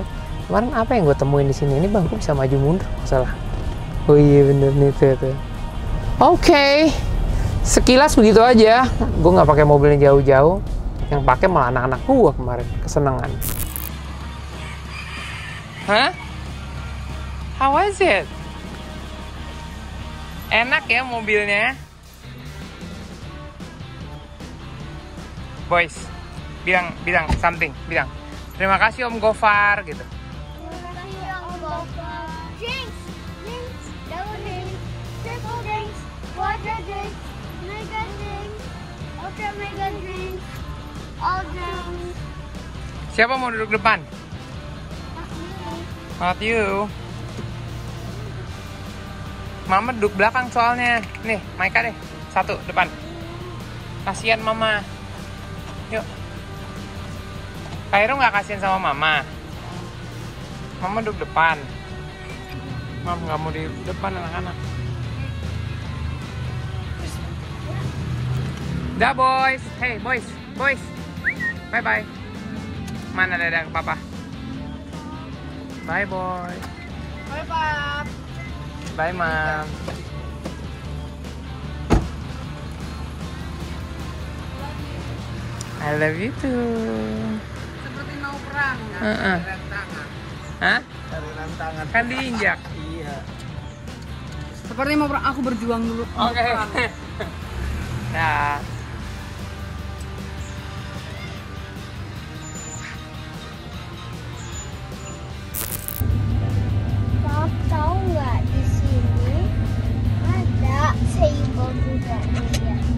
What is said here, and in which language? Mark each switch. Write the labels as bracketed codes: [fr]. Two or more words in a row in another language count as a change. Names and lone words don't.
[id] Kemarin apa yang gue temuin di sini? Ini bangku bisa maju mundur, salah. Oh iya bener nih tuh. Oke. Sekilas begitu aja. Gue nggak pakai mobilnya jauh-jauh. Yang pakai malah anak-anak gue kemarin, kesenangan. Hah? [en] How was it? [id] Enak ya mobilnya. Boys, bilang something, bilang. Terima kasih Om Gofar gitu. Terima kasih Om Gofar. [en] Drinks, double drinks, triple drinks, quadra drinks, mega drinks, ultra mega drinks, all drinks. [id] Siapa mau duduk depan? [en] Not you. [id] Mama duduk belakang soalnya. Nih, Maika deh. Satu, depan. Kasian Mama. Yuk. Kairo nggak kasihan sama Mama. Mama duduk depan. Mama nggak mau di depan anak-anak. [en] Dah boys. Hey boys. Bye-bye. [id] Mana dadah ke Papa? [en] Bye boy. Bye Pap. Bye Mom. I love you too. [id] Seperti mau perang kan? Rem tangan. Hah? Dari rantangan. Kan diinjak. Iya. Seperti mau perang, aku berjuang dulu. Oke. Nah. Pap tahu nggak di sini ada table juga nih ya.